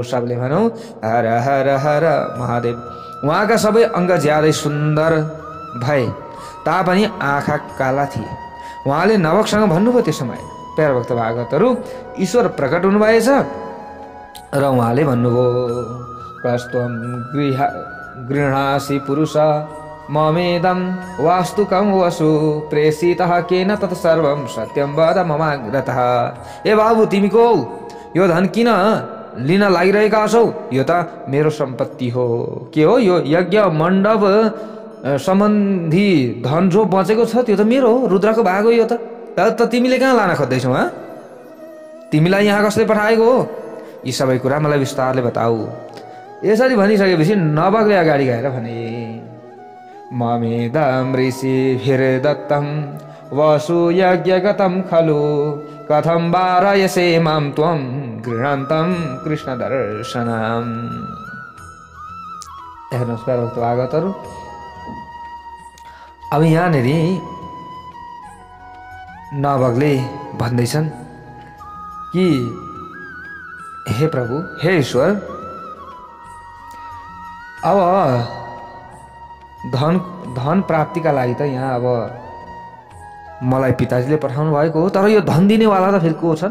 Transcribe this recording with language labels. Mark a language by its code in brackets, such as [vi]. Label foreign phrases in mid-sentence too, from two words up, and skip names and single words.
[ne] सबले भनौँ हर हर हर महादेव। उहाँका सबै अङ्ग ज्यादै सुन्दर भए तापनि आँखा काला थिए। उहाँले नवकसँग भन्नुभयो त्यो समय, प्यारा भक्त भागवतहरू ईश्वर प्रकट हुनुभएछ र उहाँले भन्नुभयो [sa] कस्त्वं गृह्णासि पुरुष ममेदं वास्तुकं वसु प्रेषितः केन तत्सर्वं सत्यं वद ममाग्रतः। [ne] ए बाबु तिमी को यो धन किन लिन लागिरहेका छौ? यो त मेरो सम्पत्ति हो। के हो यो यज्ञ मण्डप सम्बन्धी धन जो बचेको छ त्यो त मेरो हो, रुद्रको भाग हो यो त तिमीले कहाँ लान खोज्दैछौ? तिमीलाई यहाँ कसले पठाएको हो? यी सबै कुरा मलाई विस्तारले बताऊ। यसरी भनिसकेपछि नभगले अगाडि गएर भने [sa] ममेदं ऋषिभिर्दत्तं वसु यज्ञगतं खलु कथं वारयसे मां त्वं गृह्णन्तं कृष्ण दर्शनम्। [ne] हेर्नुहोस् प्यारा भक्त भागवतहरू, अब यहाँनिर नभगले भन्दैछन् कि हे प्रभु, हे ईश्वर, अब धन प्राप्तिका लागि त यहाँ अब मलाई पिताजीले पठाउनु भएको हो, तर यो धन दिनेवाला त फेरि को छन्?